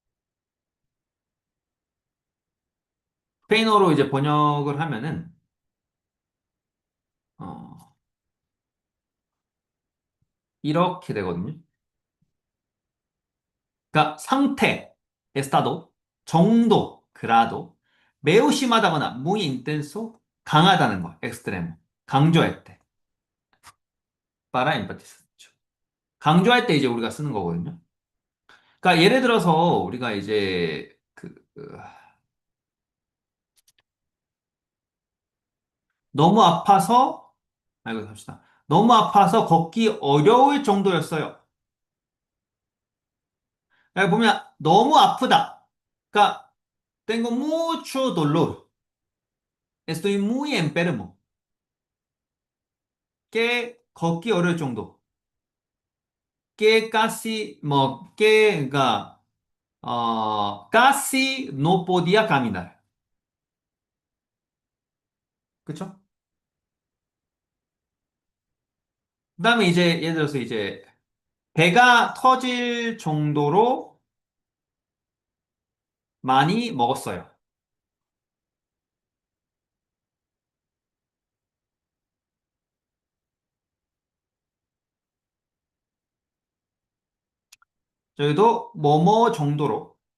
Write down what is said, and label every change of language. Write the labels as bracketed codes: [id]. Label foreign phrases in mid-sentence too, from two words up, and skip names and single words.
[ko] 스페인어로 이제 번역을 하면은 어, 이렇게 되거든요. 그러니까 상태, 에스타도, 정도, 그라도, 매우 심하다거나 [es] muy intenso, [ko] 강하다는 거, extremo. 강조할 때, [es] para enfatizar. [ko] 강조할 때 이제 우리가 쓰는 거거든요. 그러니까 예를 들어서 우리가 이제 너무 아파서 아이고 합시다. 너무 아파서 걷기 어려울 정도였어요. 여기 보면 너무 아프다. [es] 그러니까 tengo mucho dolor. Estoy muy enfermo. [ko] 꽤 걷기 어려울 정도. [es] que casi, 뭐, que, casi no podía caminar. [ko] 그쵸? 그 다음에 이제, 예를 들어서 이제, 배가 터질 정도로 많이 먹었어요. 저희도 뭐뭐 정도로.